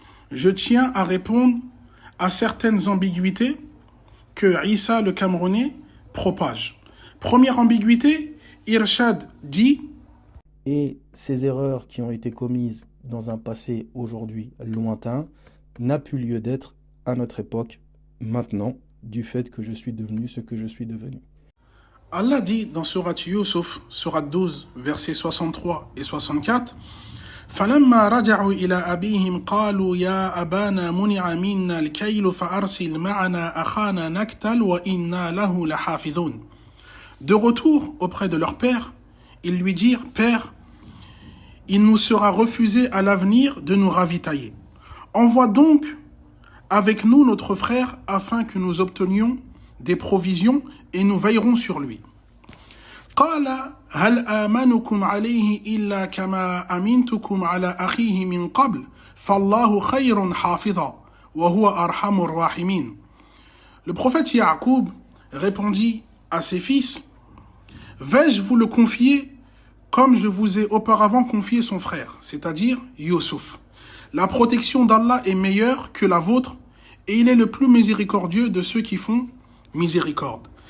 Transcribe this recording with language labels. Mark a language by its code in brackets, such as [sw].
[fr] je tiens à répondre à certaines ambiguïtés que Issa le Camerounais propage. Première ambiguïté, Irshad dit Et ces erreurs qui ont été commises dans un passé aujourd'hui lointain n'a plus lieu d'être à notre époque maintenant du fait que je suis devenu ce que je suis devenu. Allah dit dans Surat Yusuf, Surat 12, versets 63 et 64, [ar] فَلَمَّا رَجَعُوا إِلَى أَبِيهِمْ قَالُوا يَا أَبَانَا مُنِعَ مِنَّا الْكَيْلُ فَأَرْسِلْ مَعَنَا أَخَانَا نَكْتَلْ وَإِنَّا لَهُ لَحَافِظُونَ. [fr] De retour auprès de leur père, ils lui dirent, Père, il nous sera refusé à l'avenir de nous ravitailler. Envoie donc avec nous notre frère afin que nous obtenions des provisions et nous veillerons sur lui. [ar] قال هل آمنكم عليه إلا كما أمنتكم على أخيه من قبل فالله خير حافظا وهو أرحم الراحمين. [fr] Le prophète Ya'qub répondit à ses fils, vais-je vous le confier comme je vous ai auparavant confié son frère, c'est-à-dire Yusuf. La protection d'Allah est meilleure que la vôtre et il est le plus miséricordieux de ceux qui font miséricorde.